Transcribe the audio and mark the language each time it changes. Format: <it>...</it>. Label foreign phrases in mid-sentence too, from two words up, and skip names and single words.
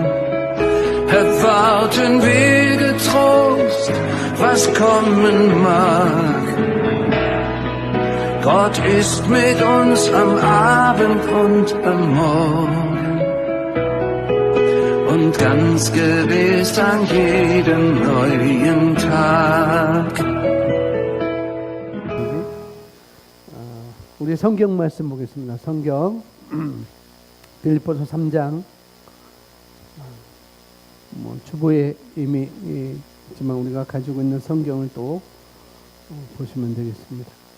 <de>Erwarten wir getrost, was kommen mag. Gott ist mit uns am Abend und am Morgen und ganz gewiss an jedem neuen Tag.</de> <ko>우리 성경 말씀 보겠습니다. 성경 빌립보서 3장 주보에 이미 있지만 우리가 가지고 있는 성경을 또 보시면 되겠습니다.</ko>